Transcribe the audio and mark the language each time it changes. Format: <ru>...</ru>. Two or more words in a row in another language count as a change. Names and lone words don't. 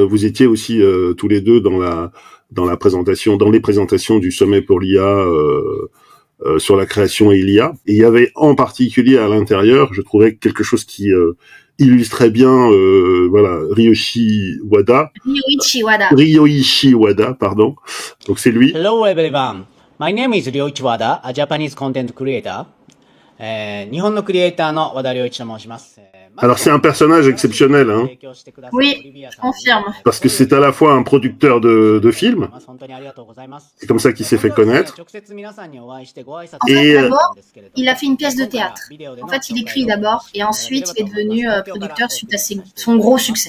<fr>Vous étiez aussi tous les deux dans les présentations du sommet pour l'IA sur la création et l'IA. Et il y avait en particulier à l'intérieur, je trouvais quelque chose qui illustrait bien, Ryoichi Wada, pardon. Donc c'est lui.</fr> <en>Hello everyone. My name is Ryoichi Wada, a Japanese content creator.</en> <ja>日本のクリエイターの和田良一と申します。</ja> <fr>Alors c'est un personnage exceptionnel, hein. Oui, je confirme. Parce que c'est à la fois un producteur de films. C'est comme ça qu'il s'est fait connaître. En fait, d'abord, il a fait une pièce de théâtre. En fait, il écrit d'abord et ensuite il est devenu producteur suite à son gros succès.</fr>